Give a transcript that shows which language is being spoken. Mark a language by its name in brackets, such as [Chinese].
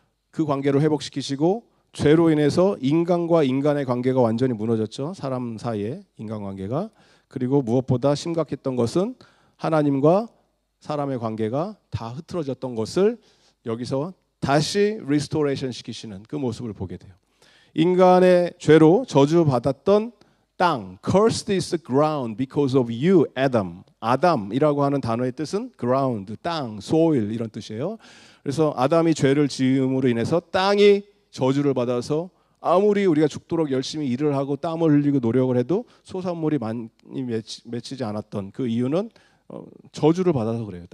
[Korean] 그 관계를 회복시키시고, 죄로 인해서 인간과 인간의 관계가 완전히 무너졌죠. 사람 사이의 인간관계가. 그리고 무엇보다 심각했던 것은 하나님과 사람의 관계가 다 흐트러졌던 것을 여기서 다시 리스토레이션 시키시는 그 모습을 보게 돼요. 인간의 죄로 저주받았던 땅, [English] cursed is the ground because of you, Adam. [Korean] 아담이라고 하는 단어의 뜻은 ground, 땅, soil 이런 뜻이에요. 그래서 아담이 죄를 지음으로 인해서 땅이 저주를 받아서 아무리 우리가 죽도록 열심히 일을 하고 땀을 흘리고 노력을 해도 소산물이 많이 맺히지 않았던 그 이유는 저주를 받아서 그래요.